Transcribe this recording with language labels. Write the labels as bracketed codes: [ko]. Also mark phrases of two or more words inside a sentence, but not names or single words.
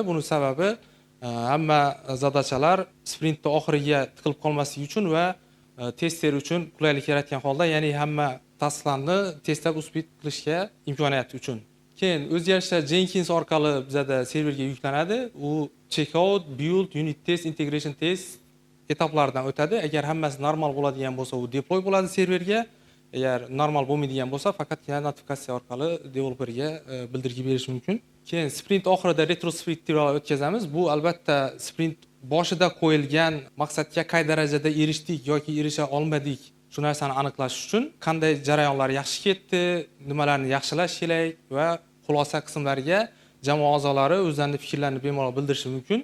[uz] Buning sababi hamma zadachalar sprintning oxiriga tiqilib qolmasligi uchun va tester uchun qulaylik yaratgan holda, ya'ni hamma tasklarni testlab uspit qilishga imkoniyat uchun. Keyin o'zgarishlar Jenkins orqali bizda serverga yuklanadi. U [en] checkout, build, unit test, integration test [uz] etaplaridan o'tadi. Agar hammasi normal bo'ladigan bo'lsa, u deploy bo'ladi serverga. Agar normal bo'lmaydigan bo'lsa, faqatgina notifikatsiya orqali developerga bildirgi berish mumkin. keyin sprint oxirida retrospektivalar o'tkazamiz. Bu albatta sprint boshida qo'yilgan maqsadga qay darajada erishdik yoki erisha olmadik shu narsani aniqlash uchun qanday jarayonlar yaxshi ketdi, nimalarni yaxshilash kerak va xulosa qismlariga jamoa a'zolari o'zlarining fikrlarini bemalol bildirishi mumkin.